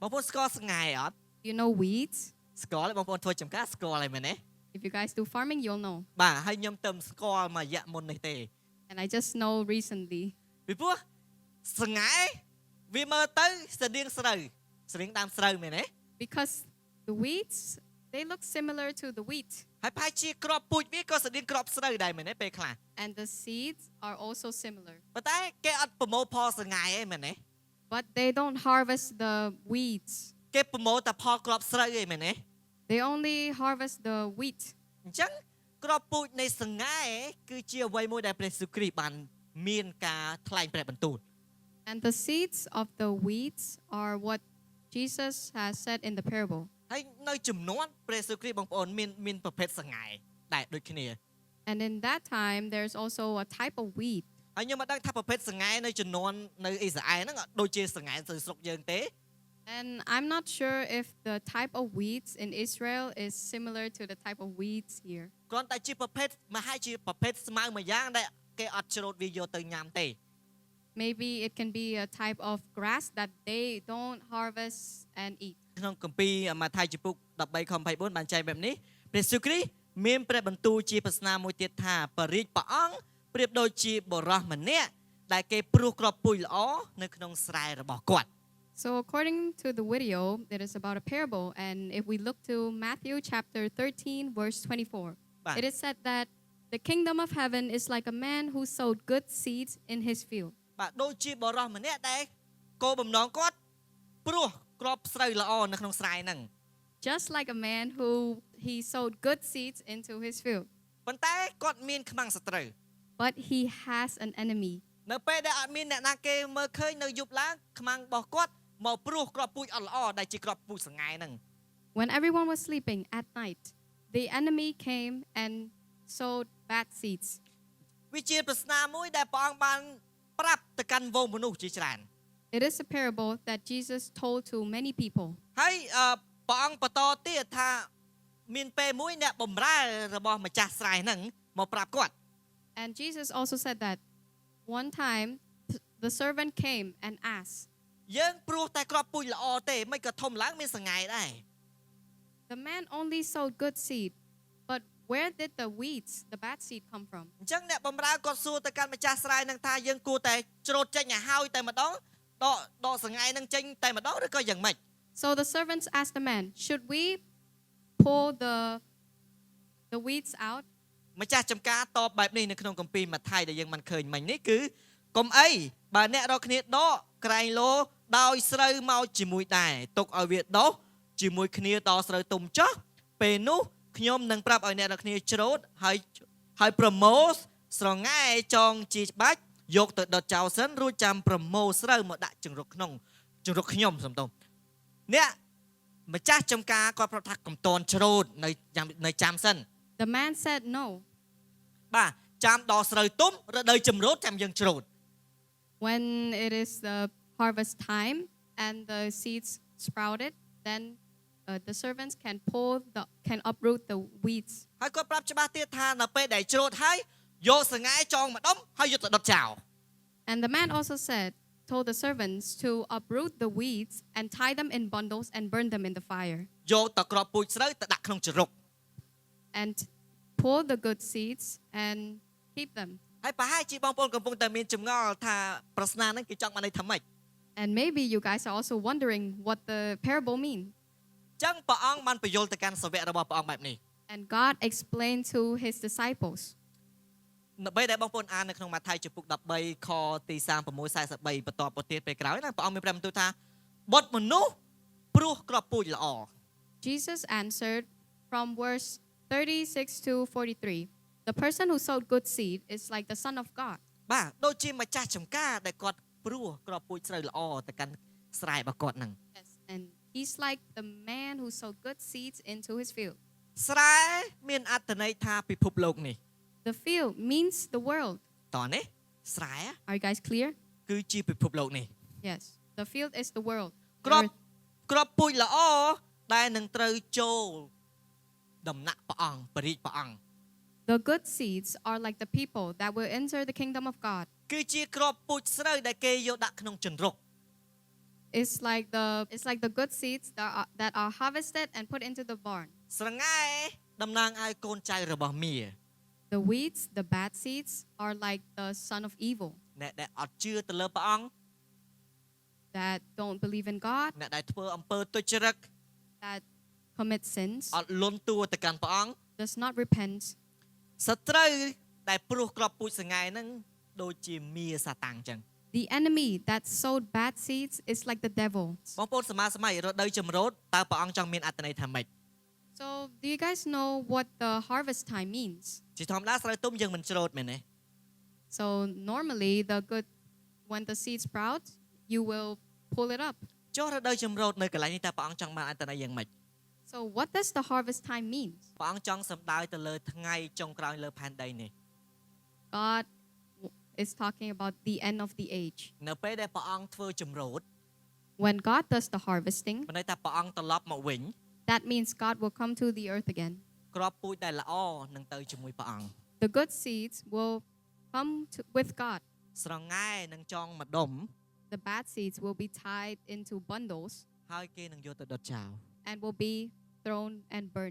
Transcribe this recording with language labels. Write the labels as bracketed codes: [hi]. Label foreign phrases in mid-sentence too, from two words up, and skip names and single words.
[km] បងប្អូនស្គាល់ស្ងាយអត់ [en] You know weeds? [km] ស្គាល់ទេបងប្អូនធ្វើចំការស្គាល់ហើយមែនទេ [en] If you guys do farming, you'll know. [km] បាទហើយខ្ញុំទៅស្គាល់មួយរយៈមុននេះទេ [en] And I just know recently. [km] ពីព្រោះស្ងាយវាមើលទៅស្តៀងស្រូវដើមស្រូវមែនទេ [en] Because the weeds, they look similar to the wheat. [km] ហើយប្រហែលជាក្របពូជវាក៏ស្តៀងក្របស្រូវដែរមែនទេពេលខ្លះ [en] And the seeds are also similar. [km] ប៉ុន្តែគេអត់ប្រមូលផលស្ងាយទេមែនទេ [en] But they don't harvest the weeds. [km] គេប្រមូលតែផលក្របស្រូវទេមែនទេ [en] They only harvest the wheat. [km] អញ្ចឹងក្របពូជនៃស្ងាយគឺជាអ្វីមួយដែលព្រះយេស៊ូវគ្រីស្ទបានមានការថ្លែងព្រះបន្ទូល [en] And the seeds of the weeds are what Jesus has said in the parable. [km] ហើយនៅចំនួនព្រះយេស៊ូវគ្រីស្ទបងប្អូនមានប្រភេទស្ងាយដែរដូចគ្នា [en] And in that time, there's also a type of wheat. [km] ហើយខ្ញុំមិនដឹងថាប្រភេទស្ងាយនៅចំនួននៅអ៊ីស្រាអែលហ្នឹងអត់ដូចជាស្ងាយទៅស្រុកយើងទេ [en] And I'm not sure if the type of weeds in Israel is similar to the type of weeds here. [km] គ្រាន់តែជាប្រភេទមហាជាប្រភេទស្មៅមួយយ៉ាងដែលគេអត់ច្រូតវាយកទៅញ៉ាំទេ [en] Maybe it can be a type of grass that they don't harvest and eat. [km] ក្នុងគម្ពីរម៉ាថាយជំពូក13ខ24បានចែងបែបនេះព្រះយេស៊ូវគ្រីស្ទមានព្រះបន្ទូលជាប្រស្នាមួយទៀតថាបរិយព្រះអង្គប្រៀបដូចជាបុរសម្នាក់ដែលគេព្រោះក្របពូជល្អនៅក្នុងស្រែរបស់គាត់ [en] So according to the video, it is about a parable. And if we look to Matthew chapter 13, verse 24, Right. it is said that the kingdom of heaven is like a man who sowed good seeds in his field. [km] បាទដូចជាបុរសម្នាក់ដែលគោលបំណងគាត់ព្រោះក្របស្រូវល្អនៅក្នុងស្រែហ្នឹង [en] Just like a man who he sowed good seeds into his field. [km] ប៉ុន្តែគាត់មានខ្មាំងសត្រូវ [en] But he has an enemy. [km] នៅពេលដែលអត់មានអ្នកណាគេមើលឃើញនៅយប់ឡើងខ្មាំងរបស់គាត់មកព្រោះក្របពូជអត់ល្អដែលជាក្របពូជស្ងាយហ្នឹង [en] When everyone was sleeping at night, the enemy came and sowed bad seeds. [km] វាជាប្រស្នាមួយដែលព្រះអង្គបានប្រាប់ទៅកាន់វងមនុស្សជាច្រើន [en] It is a parable that Jesus told to many people. [km] ហើយព្រះអង្គបន្តទៀតថាមានពេលមួយអ្នកបម្រើរបស់ម្ចាស់ស្រែហ្នឹងមកប្រាប់គាត់ [en] And Jesus also said that one time the servant came and asked, [km] យើងព្រោះតែក្របពូជល្អទេមិនក៏ធំឡើងមានសង្ហែដែរ [en] the man only sowed good seed, but where did the weeds, the bad seed, come from? [km] អញ្ចឹងអ្នកបម្រើគាត់សួរទៅកាន់ម្ចាស់ស្រែហ្នឹងថាយើងគួរតែច្រូតចេញឲ្យហើយតែម្ដងដកសង្ហែហ្នឹងចេញតែម្ដងឬក៏យ៉ាងម៉េច [en] So the servants asked the man, should we pull the weeds out? [km] ម្ចាស់ចំការតបបែបនេះនៅក្នុងគម្ពីរម៉ាថាយដែលយើងមិនឃើញមិញនេះគឺកុំអីបើអ្នករកគ្នាដកក្រែងលោដោយស្រូវមកជាមួយដែរទុកឲ្យវាដុះជាមួយគ្នាតស្រូវទុំចោះពេលនោះខ្ញុំនឹងប្រាប់ឲ្យអ្នករកគ្នាច្រូតហើយប្រមូលស្រងែចងជាច្បាច់យកទៅដុតចោលសិនរួចចាំប្រមូលស្រូវមកដាក់ចង្រុកខ្ញុំសំទោសអ្នកម្ចាស់ចំការគាត់ប្រាប់ថាកុំតន់ច្រូតនៅចាំសិន [en] The man said no. [km] បាទចាំដល់ស្រូវទុំរដូវចម្រូតចាំយើងច្រូត [en] When it is the harvest time and the seeds sprouted, then the servants can uproot the weeds. [km] ហើយគាត់ប្រាប់ច្បាស់ទៀតថានៅពេលដែលច្រូតហើយយកសង្ហែចងម្ដុំហើយយកទៅដុតចោល [en] And the man also told the servants to uproot the weeds and tie them in bundles and burn them in the fire. [km] យកទៅក្របពូជស្រូវទៅដាក់ក្នុងចង្រុក [en] And pull the good seeds and keep them. [km] ហើយប្រហែលជាបងប្អូនកំពុងតែមានចម្ងល់ថាប្រស្នាហ្នឹងគេចង់បានន័យថាម៉េច [en] And maybe you guys are also wondering what the parable means. [km] អញ្ចឹងព្រះអង្គបានបញ្យល់ទៅកាន់សាវករបស់ព្រះអង្គបែបនេះ [en] And God explained to his disciples. [km] នៅពេលដែលបងប្អូនអាននៅក្នុងម៉ាថាយជំពូក13ខទី36 43បន្តទៅទៀតពេលក្រោយណាព្រះអង្គមានប្រាប់បន្ទូលថាបុត្រមនុស្សព្រោះក្របពូជល្អ [en] Jesus answered from verse 36 to 43. The person who sowed good seed is like the Son of God. [km] បាទដូចជាម្ចាស់ចំការដែលគាត់ព្រោះក្របពូជស្រូវល្អទៅកាន់ស្រែរបស់គាត់ហ្នឹង [en] Yes, and he's like the man who sowed good seeds into his field. [km] ស្រែមានអត្ថន័យថាពិភពលោកនេះ [en] The field means the world. [km] តោះនេះស្រែ [en] Are you guys clear? [km] គឺជាពិភពលោកនេះ [en] Yes, the field is the world. [km] ក្របពូជល្អដែលនឹងត្រូវចូលដំណាក់ព្រះអង្គបរិយព្រះអង្គ [en] The good seeds are like the people that will enter the kingdom of God. [km] គឺជាក្របពូជស្រូវដែលគេយកដាក់ក្នុងចង្រុក [en] it's like the good seeds that are harvested and put into the barn. [km] ស្រងែតំណាងឲ្យកូនចៅរបស់មារ [en] The weeds, the bad seeds, are like the son of evil [km] អ្នកដែលអត់ជឿទៅលើព្រះអង្គ [en] that don't believe in God, [km] អ្នកដែលធ្វើអំពើទុច្ចរិត [en] that commit sins, [km] អត់លន់តួទៅកាន់ព្រះអង្គ [en] does not repent. [km] សត្រូវដែលព្រោះក្របពូជស្រងែហ្នឹងដូចជាមារសាតាំងចឹង [en] The enemy that sowed bad seeds is like the devil. [km] បងប្អូនសមាសម័យរដូវចម្រោតតើព្រះអង្គចង់មានអត្ថន័យថាម៉េច [en] So, do you guys know what the harvest time means? [km] ជាធម្មតាស្រូវទុំយើងមិនច្រូតមែនទេ [en] So, normally, when the seed sprouts, you will pull it up. [km] ចុះរដូវចម្រោតនៅកន្លែងនេះតើព្រះអង្គចង់បានអត្ថន័យយ៉ាងម៉េច [en] So, what does the harvest time mean? [km] ព្រះអង្គចង់សំដៅទៅលើថ្ងៃចុងក្រោយលើផែនដីនេះ [en] God is talking about the end of the age. [km] នៅពេលដែលព្រះអង្គធ្វើចម្រោត [en] When God does the harvesting, [km] មានន័យថាព្រះអង្គត្រឡប់មកវិញ [en] that means God will come to the earth again. [km] ក្របពូជដែលល្អនឹងទៅជាមួយព្រះអង្គ [en] The good seeds will come with God. [km] ស្រងែនឹងចងម្ដុំ [en] The bad seeds will be tied into bundles [km] ហើយគេនឹងយកទៅដុតចោល [en] and will be thrown and burned.